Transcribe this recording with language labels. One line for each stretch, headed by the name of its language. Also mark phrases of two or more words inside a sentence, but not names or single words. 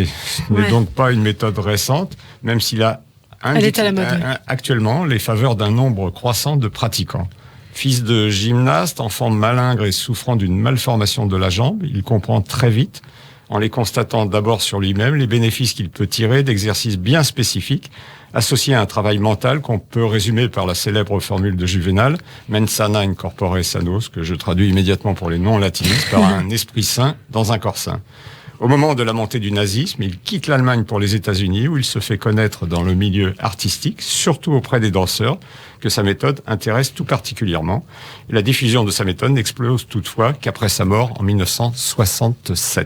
French: Ce n'est donc pas une méthode récente, même s'il a actuellement les faveurs d'un nombre croissant de pratiquants. Fils de gymnaste, enfant malingre et souffrant d'une malformation de la jambe, il comprend très vite, en les constatant d'abord sur lui-même, les bénéfices qu'il peut tirer d'exercices bien spécifiques, associés à un travail mental qu'on peut résumer par la célèbre formule de Juvénal,
Latin: mens sana in corpore sano,
French: ce que je traduis immédiatement pour les non-latinistes, par un esprit sain dans un corps sain. Au moment de la montée du nazisme, il quitte l'Allemagne pour les États-Unis où il se fait connaître dans le milieu artistique, surtout auprès des danseurs, que sa méthode intéresse tout particulièrement. Et la diffusion de sa méthode n'explose toutefois qu'après sa mort en 1967.